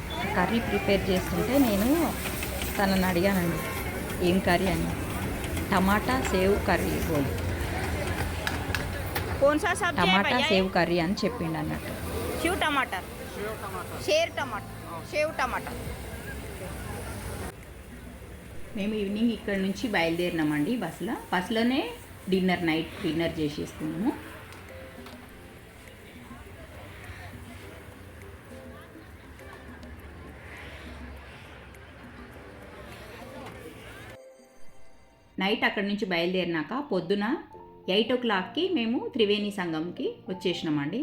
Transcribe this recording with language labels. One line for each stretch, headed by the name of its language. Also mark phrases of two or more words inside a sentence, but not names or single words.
English: curry prepare
Telugu: చేస్తుంటే నేను తనని అడిగానండి ఏం కర్రీ అని. టమాటా సేవ్ కర్రీ బోలి,
Hindi: कौन सा सब्जी है
Telugu: టమాటా
Hindi: भैया?
Telugu: సేవ్ కర్రీ అని చెప్పిండు అన్నట్టు.
Hindi: शिव टमाटर, शेर टमाटर, शेव टमाटर.
Telugu: మేము ఈవినింగ్ ఇక్కడ నుంచి బయలుదేరినామండి బస్సులోనే
English: night dinner
Telugu: చేసేస్తున్నాము. నైట్ అక్కడి నుంచి బయలుదేరినాక పొద్దున 8 o'clockకి మేము త్రివేణి సంగంకి వచ్చేసినామండి.